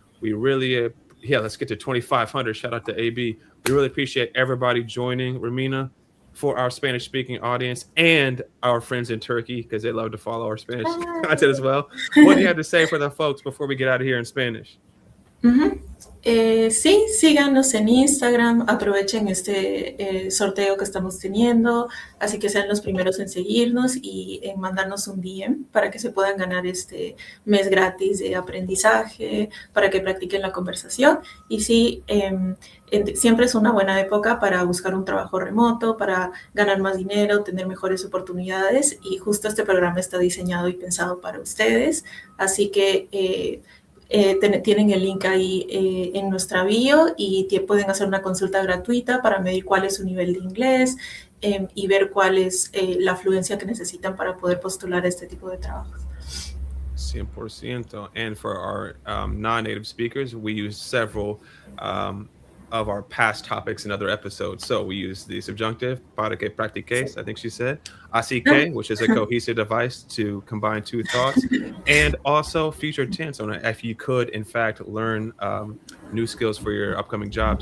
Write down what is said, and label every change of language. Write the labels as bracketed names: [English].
[English] We really, let's get to 2,500. Shout out to AB. We really appreciate everybody joining, Romina, for our Spanish speaking audience and our friends in Turkey, because they love to follow our Spanish content as well. What do you have to say for the folks before we get out of here in Spanish? [Spanish] Sí, síganos en Instagram, aprovechen este sorteo que estamos teniendo, así que sean los primeros en seguirnos y en mandarnos un DM para que se puedan ganar este mes gratis de aprendizaje, para que practiquen la conversación. Y sí, siempre es una buena época para buscar un trabajo remoto, para ganar más dinero, tener mejores oportunidades, y justo este programa está diseñado y pensado para ustedes, así que tienen el link ahí en nuestra bio y pueden hacer una consulta gratuita para medir cuál es su nivel de inglés y ver cuál es la fluencia que necesitan para poder postular este tipo de trabajos. [English] 100%. And for our non-native speakers, we use several of our past topics in other episodes. So we use the subjunctive, [Spanish] para que practiques, [English] I think she said, [Spanish] así que, [English] which is a cohesive device to combine two thoughts, and also future tense on it, if you could, in fact, learn new skills for your upcoming job.